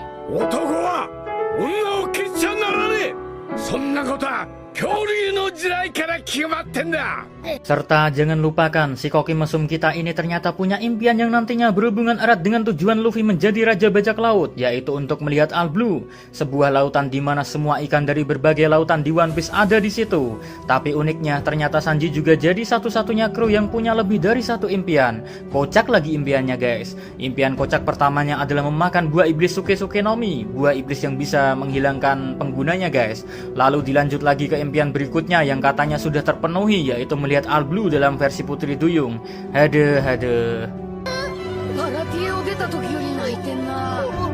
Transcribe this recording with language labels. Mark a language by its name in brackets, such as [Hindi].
[Japanese] 男は女を消しちゃならねえ。そんなことは恐竜の時代から決まってんだ。 [Indonesian] Serta jangan lupakan, si koki mesum kita ini ternyata punya impian yang nantinya berhubungan erat dengan tujuan Luffy menjadi Raja Bajak Laut, yaitu untuk melihat All Blue, sebuah lautan di mana semua ikan dari berbagai lautan di One Piece ada di situ. Tapi uniknya, ternyata Sanji juga jadi satu-satunya kru yang punya lebih dari satu impian. Kocak lagi impiannya guys. Impian kocak pertamanya adalah memakan buah iblis Suke-Suke no Mi, buah iblis yang bisa menghilangkan penggunanya guys. Lalu dilanjut lagi ke impian berikutnya yang katanya sudah terpenuhi, yaitu melihat All Blue dalam versi Putri Duyung. Hade. [Japanese] バラティを出た時より泣いてんな。